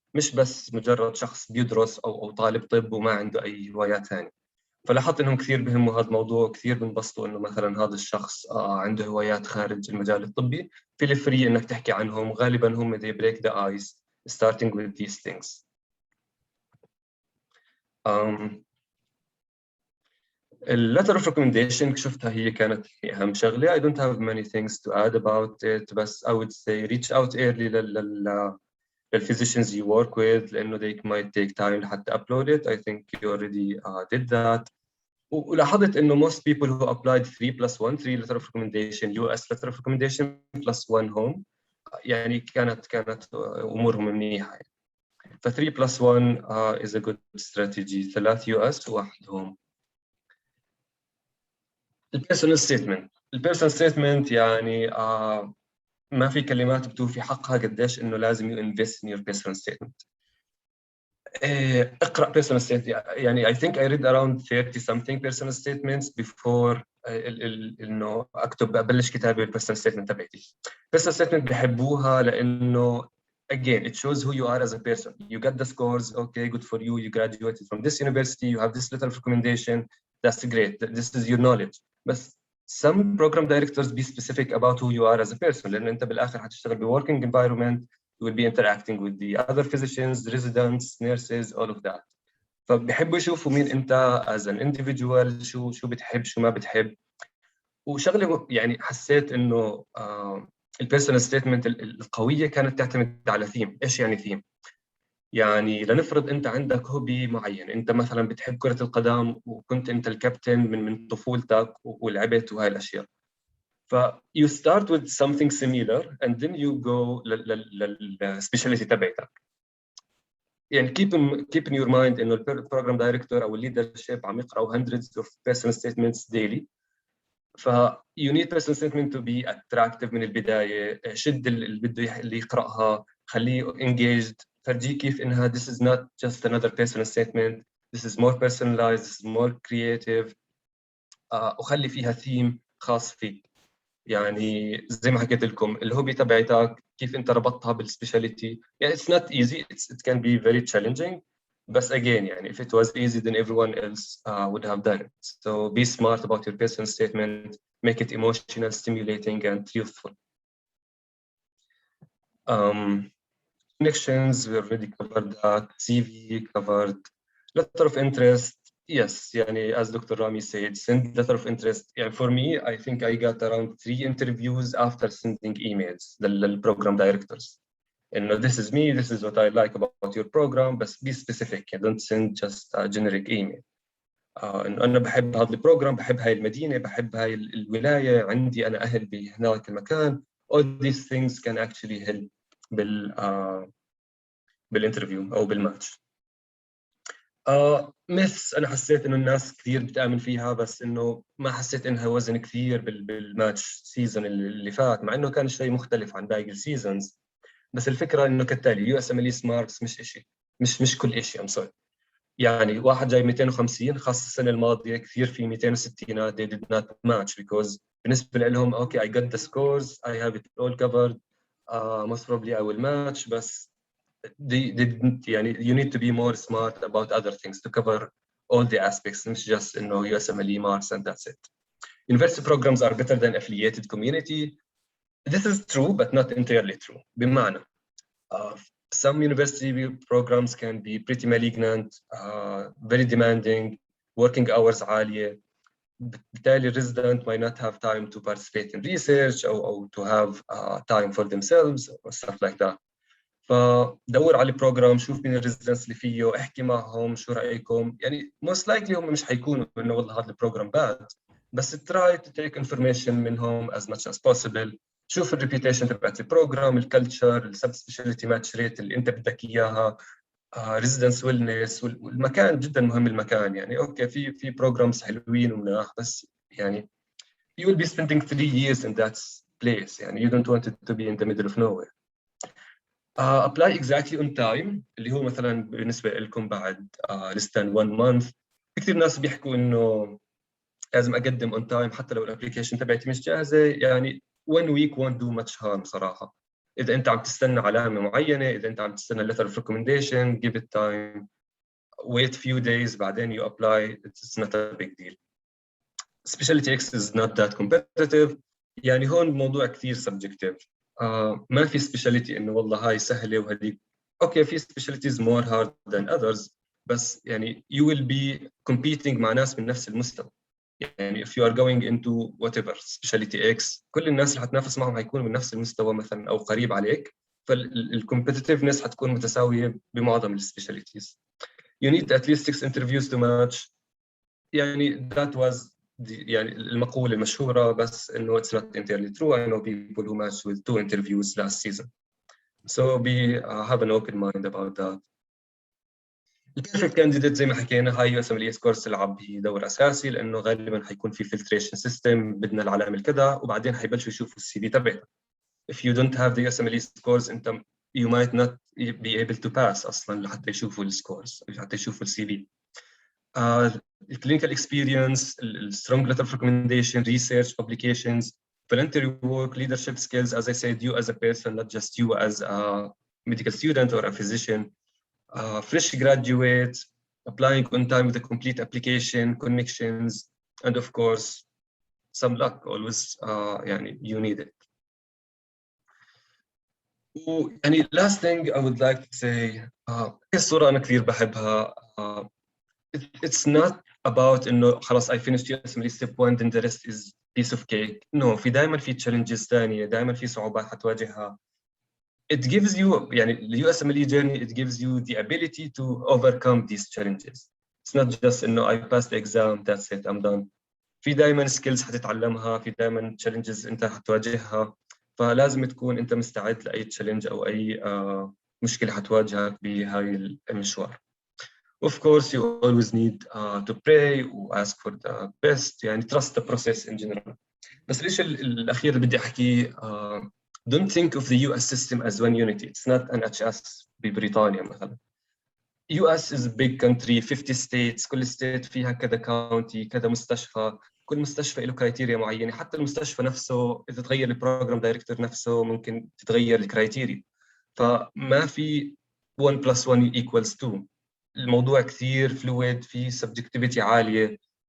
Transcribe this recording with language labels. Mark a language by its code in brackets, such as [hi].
[ar] مش بس مجرد شخص بيدرس أو طالب طب وما عنده أي هوايات ثانية. فلاحظت إنهم كثير بهموا هذا الموضوع، كثير بنبسطوا إنه مثلا هذا الشخص عنده هوايات خارج المجال الطبي، [en] feel free [ar] إنك تحكي عنهم. غالبا هم [en] they break the ice starting with these things. letter of recommendation [ar] شفتها هي كانت أهم شغلة. [en] I don't have many things to add about it, [ar] بس [en] I would say reach out early للphysicians you work with [ar] لأنه [en] they might take time [ar] لحتى [en] upload it. I think you already did that. [ar] ولاحظت إنه [en] most people who applied 3+1, 3 letter of recommendation, US letter of recommendation plus 1 home, [ar] يعني كانت أمورهم منيحة. [en] ف 3+1 is a good strategy. 3 US و1 home. [ar] البيرسونال ستيتمنت يعني ما في كلمات بتوفي حقها قديش انه لازم [en] you invest in your personal statement. [ar] اقرا [en] personal statement. [ar] يعني [en] I think I read around 30 something personal statements before [ar] انه ابلش كتابه البيرسونال ستيتمنت تبعتي. [en] personal statement [ar] بحبوها لانه [en] again it shows who you are as a person. You got the scores, okay, good for you. You graduated from this university. You have this letter of recommendation. That's great. This is your knowledge. But some program directors be specific about who you are as a person. [ar] لأن أنت بالآخر حتشتغل ب working environment. [en] You will be interacting with the other physicians, residents, nurses, all of that. [ar] فبيحبوا يشوفوا مين أنت [en] as an individual. [ar] شو بتحب شو ما بتحب. وشغله يعني حسيت إنه البيرسونال ستيتمنت القوية كانت تعتمد على ثيم. إيش يعني ثيم؟ يعني لنفرض أنت عندك هوبي معين، أنت مثلا بتحب كرة القدم وكنت أنت الكابتن من طفولتك ولعبت وهاي الأشياء. [en] ف you start with something similar and then you go [ar] للسبيشاليتي تبعتك. يعني [en] keep in your mind [ar] إنه البروجرام دايركتور أو الليدرشيب عم يقرأوا [en] hundreds of personal statements daily. ف you need personal statement to be attractive [ar] من البداية. شد اللي بده اللي يقرأها، خليه engaged، فرجيه كيف إنها [en] this is not just another personal statement. This is more personalized, this is more creative. [ar] وخلي فيها theme خاص فيك. يعني زي ما حكيت لكم الهوبي تبعتك كيف انت ربطتها بالسبيشاليتي. يعني [en] it's not easy, it can be very challenging, but again يعني if it was easy then everyone else would have done it. So be smart about your personal statement, make it emotional, stimulating and truthful. Connections, we already covered that. CV covered. Letter of interest, yes, [ar] يعني [en] as Dr. Rami said, send letter of interest. [ar] يعني [en] for me, I think I got around 3 interviews after sending emails للprogram directors. [ar] إنه [en] this is me, this is what I like about your program, but be specific. Don't send just a generic email. [ar] إنه أنا بحب هذا البروجرام، بحب هاي المدينة، بحب هاي الولاية، عندي أنا أهل بهناك المكان. [en] All these things can actually help [ar] بالانترفيو أو بالماتش. مس أنا حسيت إنه الناس كثير بتآمن فيها، بس إنه ما حسيت إنها وزن كثير بالماتش سيزون اللي فات، مع إنه كان شيء مختلف عن باقي السيزونز. بس الفكرة إنه كالتالي USMLE ماركس مش إشي، مش كل إشي. [en] I'm sorry. [ar] يعني واحد جاي 250 خاصة السنة الماضية كثير في [en] 260 they did not match because [ar] بالنسبة لهم [en] okay I got the scores, I have it all covered, most probably I will match. [ar] بس [en] they didn't. [ar] يعني [en] you need to be more smart about other things to cover all the aspects, [ar] مش [en] just إنه USMLE marks and that's it. University programs are better than affiliated community. This is true but not entirely true. [ar] بمعنى [en] some university programs can be pretty malignant, very demanding, working hours [ar] عالية. بالتالي [en] resident might not have time to participate in research [ar] أو [en] to have time for themselves or stuff like that. [ar] فدور على البروجرام، شوف مين الريزيدنس اللي فيه، احكي معهم شو رأيكم. يعني [en] most likely [ar] هم مش حيكونوا إنه والله هذا البروجرام bad، بس [en] try to take information [ar] منهم [en] as much as possible. [ar] شوف الريبيوتيشن تبعت البروجرام، الكلتشر، السب سبيشاليتي ماتش ريت اللي انت بدك اياها، ريزيدنس ويلنس، والمكان جدا مهم. المكان يعني اوكي في بروجرامز حلوين ومناح، بس يعني [en] you will be spending 3 years in that place. [ar] يعني [en] you don't want it to be in the middle of nowhere. apply exactly on time [ar] اللي هو مثلا بالنسبة لكم بعد [en] less than 1 month. [ar] كثير ناس بيحكوا انه لازم اقدم on time حتى لو الابلكيشن تبعتي مش جاهزة. يعني [en] 1 week won't do much harm [ar] صراحة. إذا أنت عم تستنى علامة معينة، إذا أنت عم تستنى [en] letter of recommendation, give it time, wait few days [ar] بعدين [en] you apply. It's not a big deal. Specialty X is not that competitive. [ar] يعني هون الموضوع كثير subjective. ما في specialty إنه والله هاي سهلة وهذيك. أوكي في [en] specialties more hard than others، [ar] بس يعني [en] you will be competing [ar] مع ناس من نفس المستوى. يعني [en] if you are going into whatever specialty X [ar] كل الناس اللي حتنافس معهم هيكونوا من نفس المستوى مثلا أو قريب عليك، فالcompetitiveness حتكون متساوية بمعظم السبيشاليتيز. [en] You need at least 6 interviews to match. [ar] يعني [en] that was [ar] يعني المقولة المشهورة، بس إنه [en] it's not entirely true. I know people who matched with 2 interviews last season. So have an open mind about that. [ar] البيرفكت كانديديت زي ما حكينا هاي USMLE سكورز تلعب دور اساسي، لانه غالبا حيكون في فلتريشن سيستم، بدنا العلامه كذا وبعدين حيبلشوا يشوفوا السي في تبعك. [en] If you don't have the USMLE scores [ar] انت [en] you might not be able to pass [ar] اصلا لحتى يشوفوا السكورز، لحتى يشوفوا السي في. [en] الكلينيكال اكسبيرينس، السترونج letter of recommendation, research, publications, voluntary work, leadership skills. As I said, you as a person, not just you as a medical student or a physician. Fresh graduate, applying on time with a complete application, connections, and of course, some luck always. [ar] يعني [en] you need it. [ar] يعني [en] last thing I would like to say, [ar] الصورة أنا كثير بحبها. [en] It's not about [ar] إنه خلاص [en] I finished USMLE step 1 then the rest is piece of cake. [ar] No، في دائما في challenges ثانية، دائما في صعوبات حتواجهها. [en] It gives you [ar] يعني [en] the USMLE journey, it gives you the ability to overcome these challenges. It's not just [ar] إنه [en] I passed the exam, that's it, I'm done. [ar] في دائما skills حتتعلمها، في دائما challenges أنت حتواجهها، فلازم تكون أنت مستعد لأي challenge أو أي مشكلة حتواجهك بهاي المشوار. [en] Of course, you always need to pray or ask for the best. [ar] يعني [en] trust the process in general. [ar] بس ليش الأخير اللي بدي أحكيه [en] don't think of the US system as one unity. It's not an NHS [ar] ببريطانيا مثلا. [en] US is a big country, 50 states. [ar] كل state فيها كذا county، كذا مستشفى. كل مستشفى له كرايتيريا معينة. حتى المستشفى نفسه إذا تغير البروجرام دايركتور نفسه ممكن تتغير الكرايتيريا. فما في 1 + 1 = 2. الموضوع كثير فلويد، في subjectivity عالية.